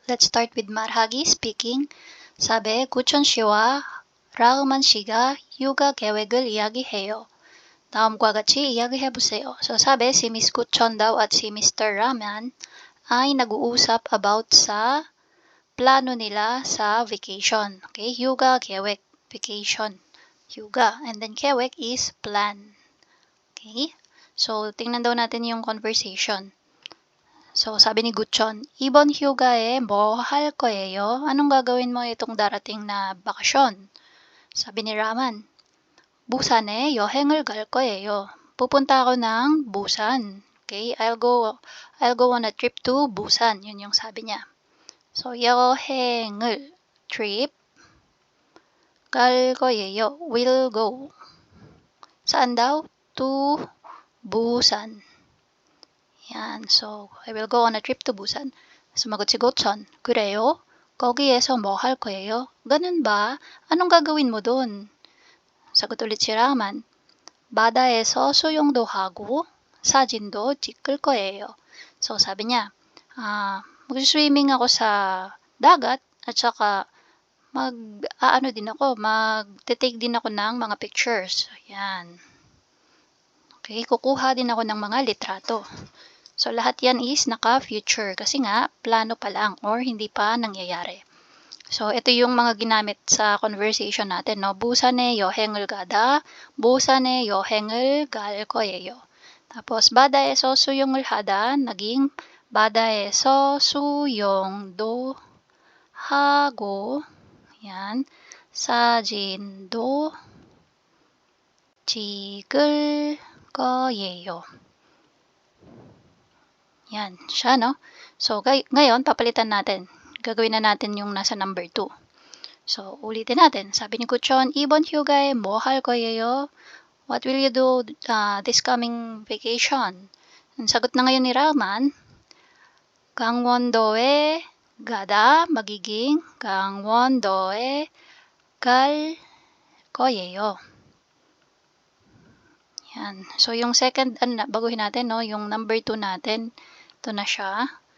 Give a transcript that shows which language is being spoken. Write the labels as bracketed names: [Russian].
[English] Let's start with [Korean] 말하기 [English] speaking. [Korean] 사배 구천 씨와 라흐만 씨가 육아 계획을 이야기해요. 다음과 같이 이야기해보세요. [Filipino] So sabi, si Miss Kuchon daw at si Mr. Rahman ay nag-uusap about sa plano nila sa vacation. Okay, yuga, kewek, vacation, yuga. [English] And then kewek is plan. [Filipino] Okay, so tingnan daw natin yung conversation. So sabi ni Guchon, [Korean] 이번 휴가에 뭐 할 거예요? [Filipino] Anong gagawin mo itong darating na bakasyon? Sabi ni Raman, [Korean] 부산에 여행을 갈 거예요. [Filipino] Pupunta ako ng Busan. [English] Okay, I'll go on a trip to Busan. [Filipino] Yun yung sabi niya. [Korean] So, 여행을 trip 갈 거예요. [English] Will go. [Filipino] Saan daw? [English] To Busan. Yan. So, I will go on a trip to Busan. [Filipino] Sumagot si Gochon. [Korean] 그래요? 거기에서 뭐 할 거예요? [Filipino] Ganun ba? Anong gagawin mo doon? Sagot ulit si Rahman. [Korean] 바다에서 수영도 하고 사진도 찍을 거예요. [Filipino] So, sabi niya, mag-swimming ako sa dagat at saka mag-take din ako ng mga pictures. Ayan. Okay, kukuha din ako ng mga litrato. So, lahat yan is naka-future kasi nga, plano pa lang or hindi pa nangyayari. So, ito yung mga ginamit sa conversation natin, no? [Korean] 부산에 여행을 가다, 부산에 여행을 갈 거예요. Tapos, 바다에서 수영을 하다, naging 바다에서 수영도 하고, yan, 사진도 찍을 거예요. [Filipino] Yan, siya, no? So, ngayon, papalitan natin. Gagawin na natin yung nasa number 2. So, ulitin natin. Sabi ni Kuchon, [Korean] 이번 휴가에 뭐 할 거예요? [English] What will you do this coming vacation? [Filipino] Ang sagot na ngayon ni Rahman, [Korean] 강원도에 가다 [Filipino] magiging [Korean] 강원도에 갈 거예요. [Filipino] Yan. So, yung second, baguhin natin, no? Yung number 2 natin, ito na siya.